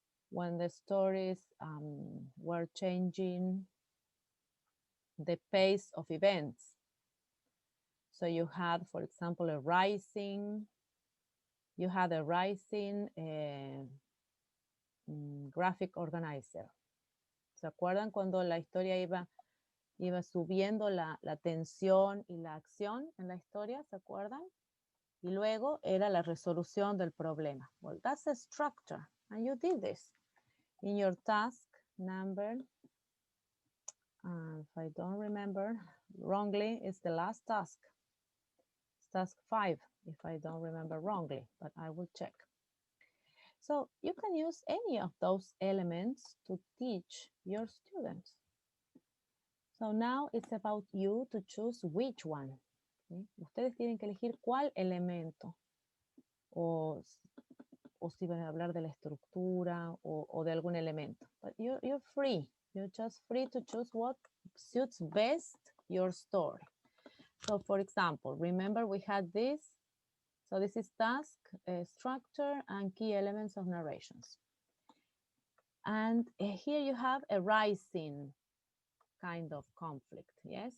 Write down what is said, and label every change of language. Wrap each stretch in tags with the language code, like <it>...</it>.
<en>When the stories were changing the pace of events. So you had, for example, a rising graphic organizer.</en> <es>¿Se acuerdan cuando la historia iba subiendo la tensión y la acción en la historia? ¿Se acuerdan? Y luego era la resolución del problema.</es> <en>Well, that's a structure, and you did this in your task number, if I don't remember wrongly, it's the last task. It's task 5, if I don't remember wrongly, but I will check. So you can use any of those elements to teach your students. So now it's about you to choose which one.</en> <es>¿Sí? Ustedes tienen que elegir cuál elemento, o si van a hablar de la estructura o de algún elemento.</es> <en>But you're free. You're just free to choose what suits best your story. So for example, remember we had this. So this is task, structure, and key elements of narrations. And here you have a rising kind of conflict, yes?</en>